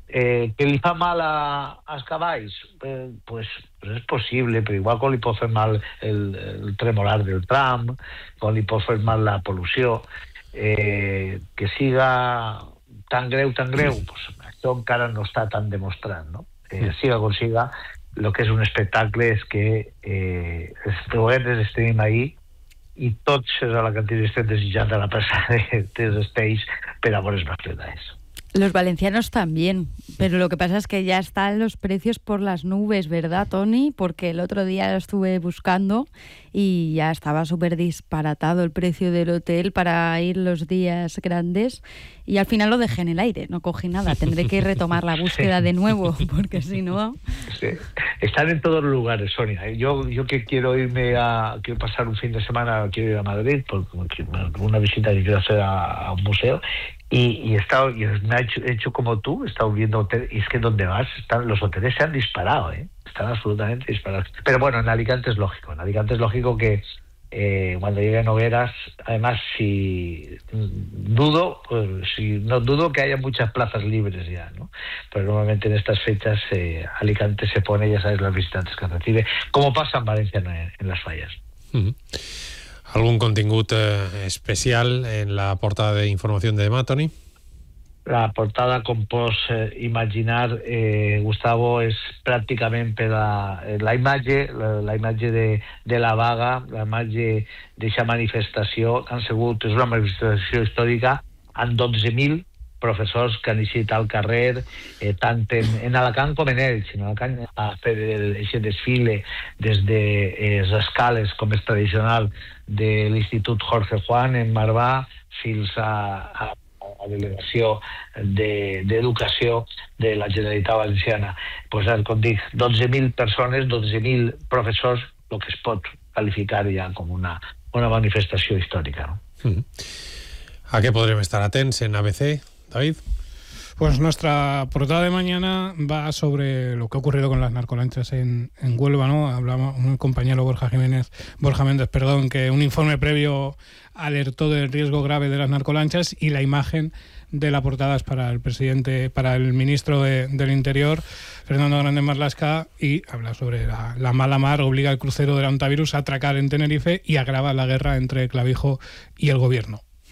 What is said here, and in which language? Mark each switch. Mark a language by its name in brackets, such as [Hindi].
[Catalan] Que li fa mal als cavalls? Pues és possible, però igual quan li pot fer mal el tremolar del tram, quan li pot fer mal la pol·lució, que siga tan greu, pues, això encara no està tan demostrat, no? Siga com siga, el que és un espectacle és que els trobetes els tenim ahí, i tots a la cantina estem desitjant a la plaça dels Estells per a bones mascletades. [Spanish] Los valencianos también, pero lo que pasa es que ya están los precios por las nubes, ¿verdad, Toni? Porque el otro día lo estuve buscando y ya estaba súper disparatado el precio del hotel para ir los días grandes, y al final lo dejé en el aire, no cogí nada. Tendré que retomar la búsqueda de nuevo, porque si no... Sí. Están en todos los lugares, Sonia. Yo que quiero irme a... Quiero pasar un fin de semana, quiero ir a Madrid, por una visita que quiero hacer a un museo, y he hecho como tú, he estado viendo hoteles, y es que donde vas, los hoteles se han disparado, están absolutamente disparados. Pero bueno, en Alicante es lógico que cuando llegue Nogueras, además, no dudo que haya muchas plazas libres ya, ¿no? Pero normalmente en estas fechas Alicante se pone, ya sabes, los visitantes que recibe, como pasa en Valencia en las fallas. [Catalan] ¿Algún contingut especial en la portada de información de demà, Toni? La portada, com pots imaginar, Gustavo, és pràcticament per la imatge de la vaga, la imatge d'aquesta manifestació, que han sigut, és una manifestació històrica, amb 12.000 professors que han eixit al carrer, tant en Alacant com en Elx, en Alacant, a fer aquest desfile des de les escales, com és tradicional, de l'Institut Jorge Juan en Marvà, fins a delegació d'educació de la Generalitat Valenciana. Pues, com dic, 12.000 persones, 12.000 professors, el que es pot qualificar ja com una manifestació històrica. No? A què podrem estar atents en ABC, David? [Spanish] Pues nuestra portada de mañana va sobre lo que ha ocurrido con las narcolanchas en Huelva, ¿no? Hablamos con el compañero Borja Méndez, que un informe previo alertó del riesgo grave de las narcolanchas, y la imagen de la portada es para el ministro del Interior, Fernando Grande Marlaska, y habla sobre la mala mar obliga al crucero del Antivirus a atracar en Tenerife y agrava la guerra entre Clavijo y el gobierno.